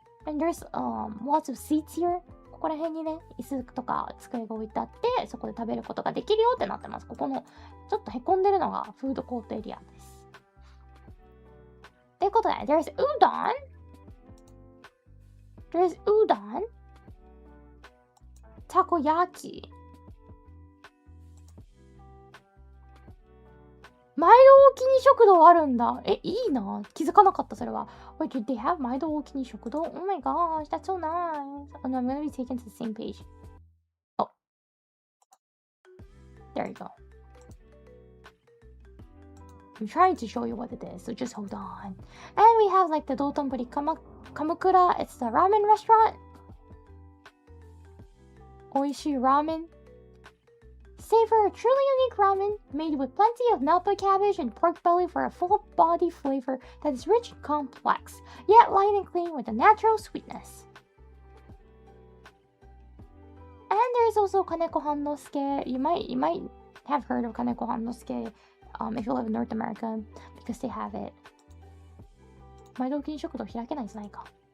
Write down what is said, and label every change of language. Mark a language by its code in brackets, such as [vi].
[en] And there's lots of seats here. [ja] ここら辺にね、椅子とか机が置いてあって、そこで食べることができるよってなってます。ここのちょっとへこんでるのがフードコートエリアです。ということで、 [en] there's udon. There's udon. Takoyaki. [ja] 毎度お気に食堂あるんだ。いいな。気づかなかった、それは。 [en] Wait, did they have 毎度お気に食堂? Oh my gosh, that's so nice. Oh no, I'm gonna be taken to the same page. Oh. There you go. I'm trying to show you what it is, so just hold on. And we have like the 道頓堀Kamukura. It's the ramen restaurant. [ja] 美味しいラーメン。 [en] Savor a truly unique ramen made with plenty of Napa cabbage and pork belly for a full body flavor that is rich and complex, yet light and clean with a natural sweetness. And there's also Kaneko Hannosuke. You might have heard of Kaneko Hannosuke if you live in North America because they have it. [ja] 毎度お気に食堂開けないじゃないか。